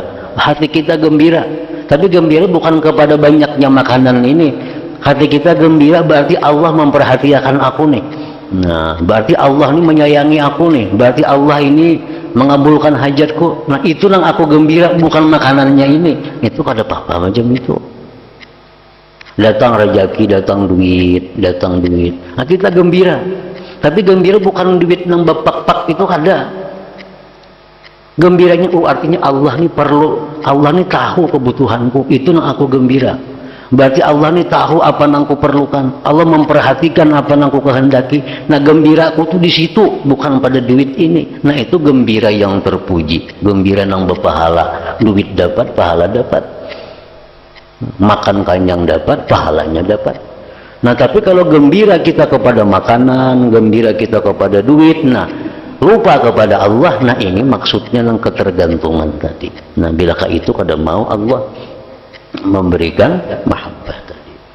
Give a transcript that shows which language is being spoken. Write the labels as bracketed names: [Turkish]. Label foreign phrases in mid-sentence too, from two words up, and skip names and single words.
[Indonesian] Hati kita gembira, tapi gembira bukan kepada banyaknya makanan ini. Hati kita gembira berarti Allah memperhatikan aku nih. Nah, berarti Allah ini menyayangi aku nih. Berarti Allah ini mengabulkan hajatku. Nah, itu yang aku gembira, bukan makanannya ini. Itu kada apa-apa macam itu. Datang rezeki, datang duit, datang duit. Nah, kita gembira. Tapi gembira bukan duit nang bapak-pak itu ada. Gembiranya artinya Allah nih perlu, Allah nih tahu kebutuhanku, itu nang aku gembira. Berarti Allah nih tahu apa nang aku perlukan. Allah memperhatikan apa nang aku kehendaki. Nah, gembiraku tuh di situ, bukan pada duit ini. Nah, itu gembira yang terpuji, gembira nang berpahala. Duit dapat, pahala dapat. Makan kenyang dapat, pahalanya dapat. Nah, tapi kalau gembira kita kepada makanan, gembira kita kepada duit, nah lupa kepada Allah, nah ini maksudnya yang ketergantungan tadi. Nah, bilakah itu kada mau Allah memberikan mahabbah tadi.